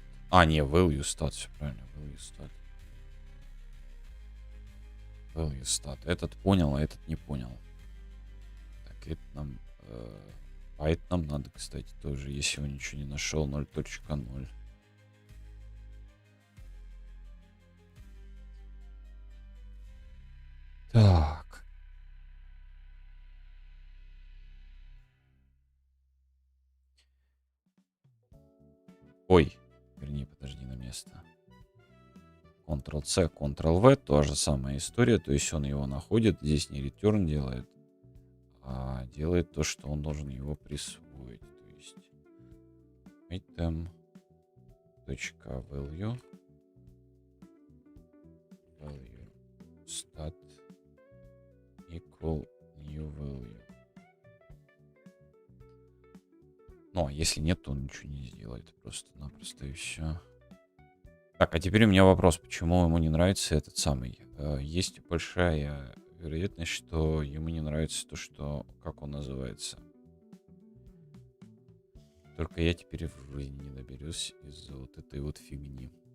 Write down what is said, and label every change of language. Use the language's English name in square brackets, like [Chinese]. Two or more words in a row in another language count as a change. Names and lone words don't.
[Russian] А, не, [English] value stat, [Russian] все правильно. [English] Value stat. Value stat. [Russian] Этот понял, а этот не понял. Так, это нам... а это нам надо, кстати, тоже, если он ничего не нашел, 0.0. Так. Ой, вернее, подожди на место. Ctrl-C, Ctrl-V, та же самая история. То есть он его находит, здесь не return делает, а делает то, что он должен его присвоить. То есть [English] item .value value stat equal new value. [Russian] если нет, то он ничего не сделает. Просто-напросто и все. Так, а теперь у меня вопрос. Почему ему не нравится этот самый? Есть большая вероятность, что ему не нравится то, что... Как он называется? Только я теперь не доберусь из-за вот этой вот фигни.